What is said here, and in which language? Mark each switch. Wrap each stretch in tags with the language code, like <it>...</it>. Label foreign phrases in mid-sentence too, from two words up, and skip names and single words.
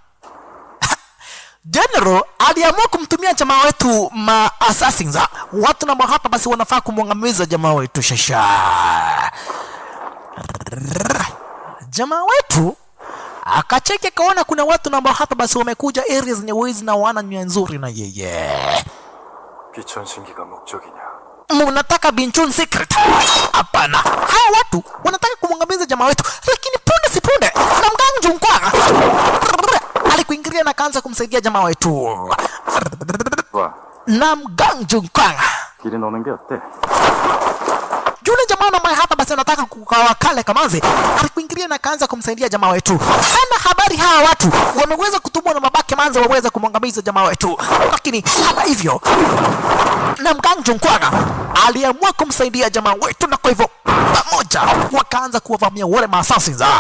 <sw>General aliamua kumtumia jamaa wetu assassins. Watu na hapa basi wanafaa kumwangamiza jamaa wetu shasha. Jamaa wetu akacheki kaona kuna watu na hapa basi wamekuja areas zenye wizi na wana nia nzuri na yeye.</sw> <ko>비천신기가 목적이냐?</ko> <sw>Mnataka Binchun secret? Hapana. Hawa watu wanataka kumwangamiza jamaa wetu, lakini punde si punde Namgang Jung Kwang alikuingilia na kaanza kumsaidia jamaa wetu. Namgang Jung Kwang</sw> <ko>길이 노는 게 어때?</ko> <sw>Yule jamaa ambaye hapa basi anataka kukawakale Kamanzi alikuingilia na kaanza kumsaidia jamaa wetu. Hana habari hawa watu wameweza kutumwa na babake Manzi waweza kumwangamiza jamaa wetu. Lakini hata hivyo Namgang Jung Kwang aliamua kumsaidia jamaa wetu, na kwa hivyo pamoja wakaanza kuwavamia wale maassassins.</sw>